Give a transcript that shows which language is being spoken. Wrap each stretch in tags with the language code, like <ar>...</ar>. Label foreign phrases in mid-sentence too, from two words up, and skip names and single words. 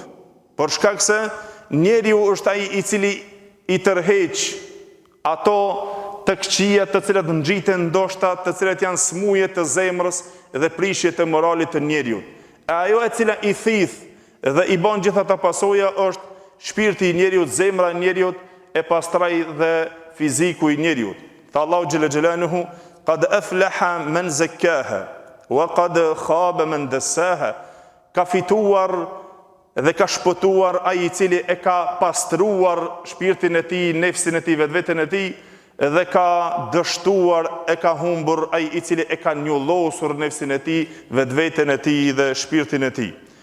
<sq>Por shkak se njeriu është ai i cili i tërheq ato të këqija të cilat ngjiten ndoshta, të cilat janë smuje të zemrës dhe prishje të moralit të njeriu. E ajo e cila i thith dhe i bën gjitha ato pasoja është shpirti i njeriu, zemra e njeriu, e pastraj dhe fiziku i njeriu.</sq> <ar>Tha Allahu جل جلاله قد أفلح من زكاها وقد خاب من دساها.</ar> <sq>Ka fituar dhe ka shpëtuar ai i cili e ka pastruar shpirtin e tij, nefsin e tij, vetveten e tij, dhe ka dështuar, e ka humbur ai i cili e ka njollosur nefsin e tij, vetveten e tij dhe shpirtin e tij.</sq>